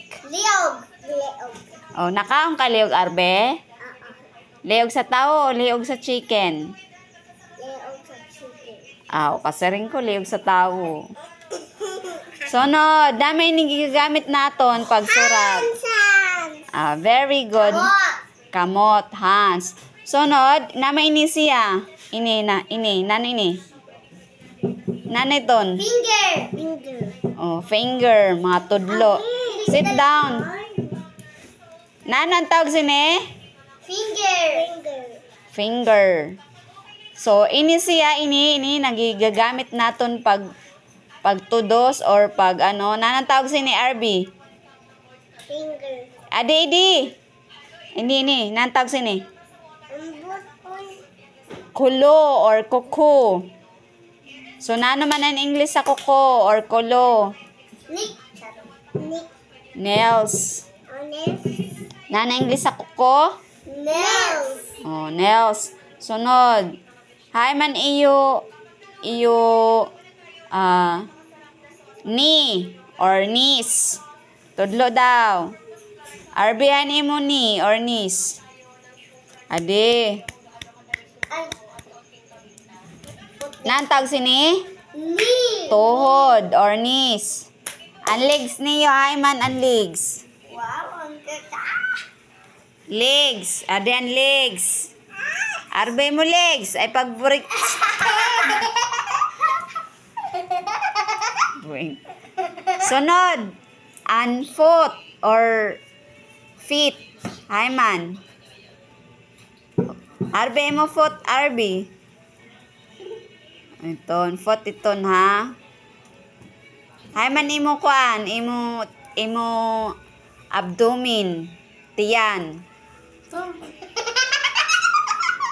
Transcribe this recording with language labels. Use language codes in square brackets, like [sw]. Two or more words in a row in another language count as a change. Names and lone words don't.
[war] Liog. O, nakaong ka liog, arbe? Liog sa tao o liog sa chicken? Liog sa chicken. O, kasi rin ko liog sa tao. Sunod. Dami yung gigamit naton pag surat. [en] Hands. Very good. What? [war] Kamot, hands. Sunod. Naman ini siya. Ini. Naniton. [en] Finger. [war] Oh, finger, mga tudlo. [en] Sit down. [war] Nanan tawag sini? [en] Finger. Finger. So, [war] ini siya, ini nagigagamit naton pagtudos or pag ano. Nanan tawag sini, RB? [en] Finger. [war] Adi. Ini. Nanan tawag sini? Ambot. Kulo or kuko. So, na naman ang English sa kuko or kulo? [en] Nick. Nails. Honest. [war] Na English sa kuko? [en] Nails. [war] Oh, nails. Sunod. Hay man [en] knee or knees. [war] Tudlo daw. Arbihan imo [en] knee or knees. [war] Ade. Ay. Nantag sini? [en] Knee. [war] Tuhod or knees. Ang legs niyo, hay man ang legs. [tl] Wow, ang ganda. [war] Legs. Ade ang legs. Arbay mo legs. Ay pag-break. Sunod. [en] An foot or feet. [war] Hay man. Arbay mo foot, Arby. Iton, foot iton ha. Hay man imo kuan, imo abdomen, tiyan.